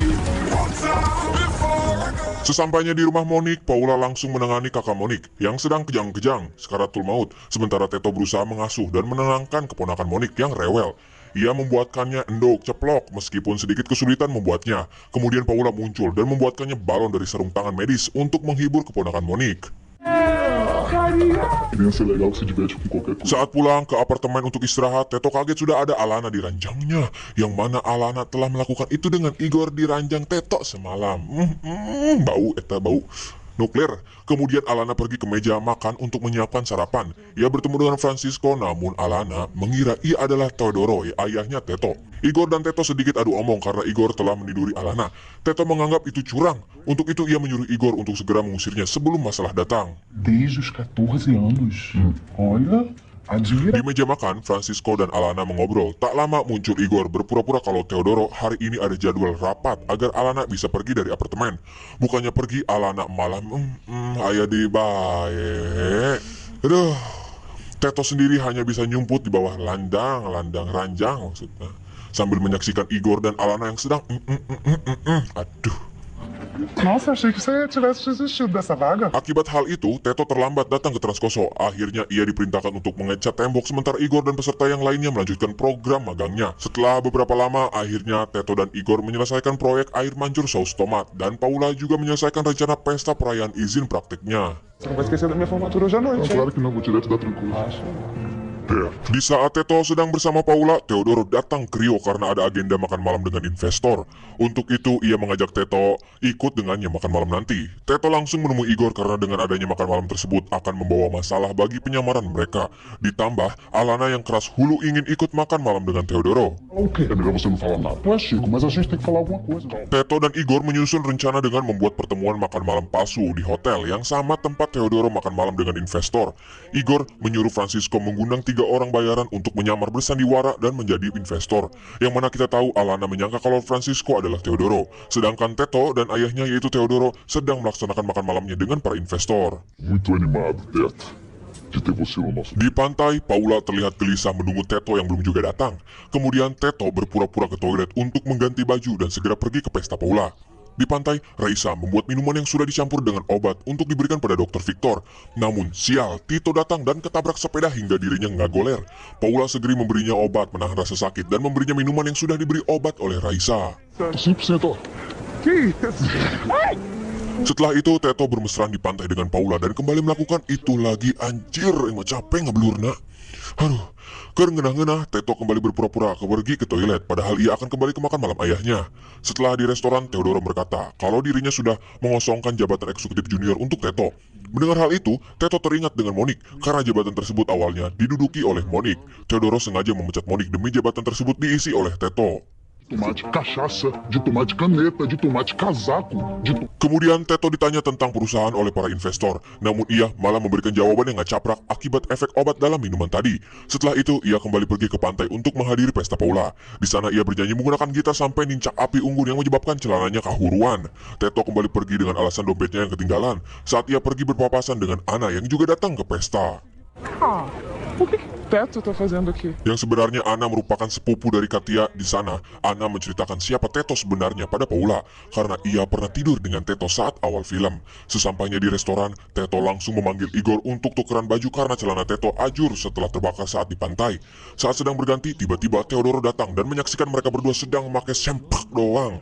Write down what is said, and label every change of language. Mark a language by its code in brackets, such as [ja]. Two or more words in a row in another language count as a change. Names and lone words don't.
[id] Sesampainya di rumah Monik, Paula langsung menangani kakak Monik yang sedang kejang-kejang sekaratul maut. Sementara Teto berusaha mengasuh dan menenangkan keponakan Monik yang rewel. Ia membuatkannya endok ceplok meskipun sedikit kesulitan membuatnya. Kemudian Paula muncul dan membuatkannya balon dari sarung tangan medis untuk menghibur keponakan Monik. [pt] Criança é legal que se diverte com qualquer coisa. [id] Saat pulang ke apartemen untuk istirahat, Teto kaget sudah ada Alana di ranjangnya. Yang mana Alana telah melakukan itu dengan Igor di ranjang Teto semalam. Bau, bau nuklir. Kemudian Alana pergi ke meja makan untuk menyiapkan sarapan. Ia bertemu dengan Francisco, namun Alana mengira ia adalah Teodoro, ayahnya Teto. Igor dan Teto sedikit adu omong karena Igor telah meniduri Alana. Teto menganggap itu curang. Untuk itu ia menyuruh Igor untuk segera mengusirnya sebelum masalah datang. [pt] Desde os 14 anos. Olha, admira. [id] Di meja makan, Francisco dan Alana mengobrol. Tak lama muncul Igor berpura-pura kalau Teodoro hari ini ada jadwal rapat agar Alana bisa pergi dari apartemen. Bukannya pergi, Alana malah ayah di bae. Aduh, Teto sendiri hanya bisa nyumput di bawah landang ranjang maksudnya. Sambil menyaksikan Igor dan Alana yang sedang aduh. [pt] Nossa, achei que você tivesse desistido dessa vaga. [id] Akibat hal itu, Teto terlambat datang ke Transkoso. Akhirnya ia diperintahkan untuk mengecat tembok sementara Igor dan peserta yang lainnya melanjutkan program magangnya. Setelah beberapa lama, akhirnya Teto dan Igor menyelesaikan proyek air mancur saus tomat dan Paula juga menyelesaikan rencana pesta perayaan izin praktiknya. [pt] Você não vai esquecer da minha formatura hoje à Não, noite, hein? claro que não, vou direto da tranquilo. [id] Di saat Teto sedang bersama Paula, Teodoro datang ke Rio karena ada agenda makan malam dengan investor. Untuk itu, ia mengajak Teto ikut dengannya makan malam nanti. Teto langsung menemui Igor karena dengan adanya makan malam tersebut akan membawa masalah bagi penyamaran mereka. Ditambah, Alana yang keras hulu ingin ikut makan malam dengan Teodoro. [pt] O quê? É melhor você não falar nada. Ué, Chico, mas a gente tem que falar alguma coisa. [id] Teto dan Igor menyusun rencana dengan membuat pertemuan makan malam palsu di hotel yang sama tempat Teodoro makan malam dengan investor. Igor menyuruh Francisco mengundang 3 orang bayaran untuk menyamar bersandiwara dan menjadi investor. Yang mana kita tahu Alana menyangka kalau Francisco adalah Teodoro. Sedangkan Teto dan ayahnya yaitu Teodoro sedang melaksanakan makan malamnya dengan para investor. [pt] Muito animado, Teto, de ter você no nosso... [id] Di pantai, Paula terlihat gelisah menunggu Teto yang belum juga datang. Kemudian Teto berpura-pura ke toilet untuk mengganti baju dan segera pergi ke pesta Paula. Di pantai, Raisa membuat minuman yang sudah dicampur dengan obat untuk diberikan pada Dr. Victor. Namun, sial, Tito datang dan ketabrak sepeda hingga dirinya nggak goler. Paula segera memberinya obat menahan rasa sakit dan memberinya minuman yang sudah diberi obat oleh Raisa. [pt] 100%, ó. Que isso? Ai! [id] Setelah itu, Teto bermesraan di pantai dengan Paula dan kembali melakukan itu lagi. Anjir, emang capek ngeblurna. Aduh, ngenah-ngenah, Teto kembali berpura-pura pergi ke toilet, padahal ia akan kembali ke makan malam ayahnya. Setelah di restoran, Teodoro berkata kalau dirinya sudah mengosongkan jabatan eksekutif junior untuk Teto. Mendengar hal itu, Teto teringat dengan Monik, karena jabatan tersebut awalnya diduduki oleh Monik. Teodoro sengaja memecat Monik demi jabatan tersebut diisi oleh Teto. [pt] Tomate cachaça, de tomate caneta, de tomate casaco, de... [id] Kemudian Teto ditanya tentang perusahaan oleh para investor, namun ia malah memberikan jawaban yang gak caprak akibat efek obat dalam minuman tadi. Setelah itu, ia kembali pergi ke pantai untuk menghadiri pesta Paula. Di sana ia berjanji menggunakan gitar sampai nincak api unggun yang menyebabkan celananya kahuruan. Teto kembali pergi dengan alasan dompetnya yang ketinggalan saat ia pergi berpapasan dengan Ana yang juga datang ke pesta. [pt] Ah, por que Teto tá fazendo aqui? [id] Yang sebenarnya Ana merupakan sepupu dari Katia. Di sana, Ana menceritakan siapa Teto sebenarnya pada Paula karena ia pernah tidur dengan Teto saat awal film. Sesampainya di restoran, Teto langsung memanggil Igor untuk tukeran baju karena celana Teto ajur setelah terbakar saat di pantai. Saat sedang berganti, tiba-tiba Theodoro datang dan menyaksikan mereka berdua sedang memakai sempak doang.